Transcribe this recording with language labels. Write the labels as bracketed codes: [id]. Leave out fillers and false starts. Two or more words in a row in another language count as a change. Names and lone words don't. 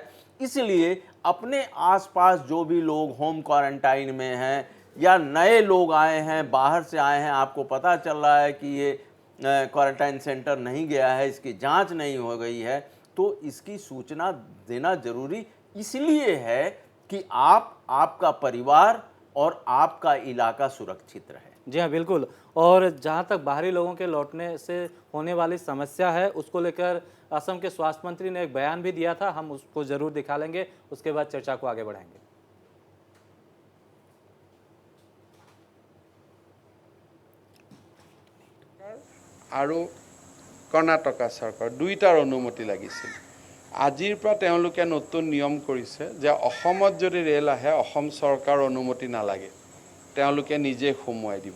[hi] इसलिए अपने आसपास जो भी लोग [en] home quarantine [hi] में हैं या नए लोग आए हैं, बाहर से आए हैं, आपको पता चल रहा है कि ये [en] quarantine centre [hi] नहीं गया है, इसकी जांच नहीं हो गई है, तो इसकी सूचना देना जरूरी इसलिए है कि आपका परिवार और आपका इलाका सुरक्षित रहे। जी हाँ, बिल्कुल। और जहाँ तक बाहरी लोगों के लौटने से होने वाली समस्या है, उसको लेकर असम के स्वास्थ्य मंत्री ने एक बयान भी दिया था, हम उसको जरूर दिखा लेंगे, उसके बाद चर्चा को आगे बढ़ाएंगे। [as] আৰু কৰ্ণাটকা চৰকাৰ দুইটাৰ অনুমতি লাগিছিল। আজিৰ পৰা তেওঁলোকে নতুন নিয়ম কৰিছে যে অসমত যদি ৰেল আহে অসম চৰকাৰৰ অনুমতি নালাগে, তেওঁলোকে নিজে সোমোৱাই দিব।